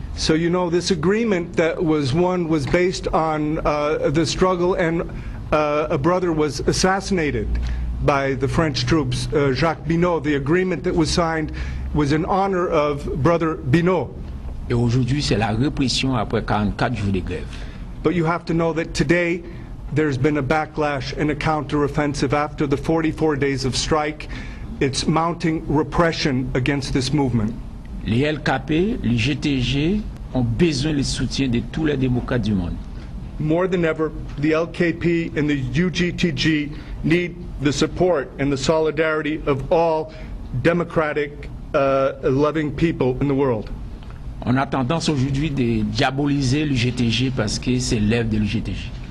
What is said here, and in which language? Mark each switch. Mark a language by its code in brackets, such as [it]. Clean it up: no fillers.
[en] So you know this agreement that was won was based on the struggle and a brother was assassinated by the French troops, Jacques Binot. The agreement that was signed was in honor of Brother Binot. [fr] Et aujourd'hui, c'est la répression après 44 jours de grève. [en] But you have to know that today there's been a backlash and a counteroffensive after the 44 days of strike. It's mounting repression against this movement. [fr] Les LKP, les GTG ont besoin du soutien de tous les démocrates du monde. [en] More than ever, the LKP and the UGTG need the support and the solidarity of all democratic, loving people in the world. [fr] On a tendance aujourd'hui de diaboliser le GTG parce que c'est l'œuvre de l'UGTG.